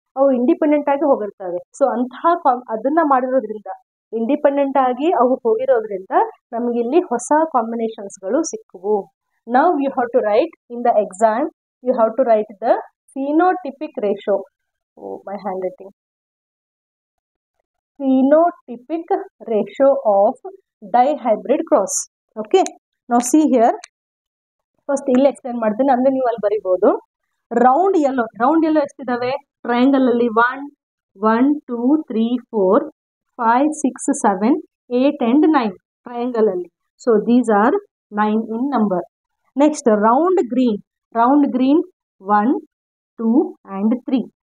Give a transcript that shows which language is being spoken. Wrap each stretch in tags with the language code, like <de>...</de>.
<kn>ಅವು ಇಂಡಿಪೆಂಡೆಂಟ್ ಆಗಿ ಹೋಗಿರ್ತವೆ. ಸೊ ಅದನ್ನ ಮಾಡಿರೋದ್ರಿಂದ, ಇಂಡಿಪೆಂಡೆಂಟ್ ಆಗಿ ಅವು ಹೋಗಿರೋದ್ರಿಂದ ನಮ್ಗೆ ಇಲ್ಲಿ ಹೊಸ ಕಾಂಬಿನೇಷನ್ಸ್ ಗಳು ಸಿಕ್ಕವು. Now you have to write in the exam, you have to write the</kn> <en>phenotypic ratio. Oh, my handwriting. Phenotypic ratio of dihybrid cross. Okay, now see here.</en> <kn>First ಇಲ್ಲಿ ಎಕ್ಸ್ಪ್ಲೇನ್ ಮಾಡ್ತೀನಿ, ಅಂದ್ರೆ ನೀವು ಅಲ್ಲಿ ಬರಿಬಹುದು. ರೌಂಡ್ ಯೆಲ್ಲೋ ಎಷ್ಟಿದಾವೆ ಟ್ರಯಾಂಗಲ್ ಅಲ್ಲಿ?</kn> <en>1 1 2 3 4 5 6 7 8 and 9 triangle ಅಲ್ಲಿ. So these are 9 in number. Next round green 1 2 and 3.</en>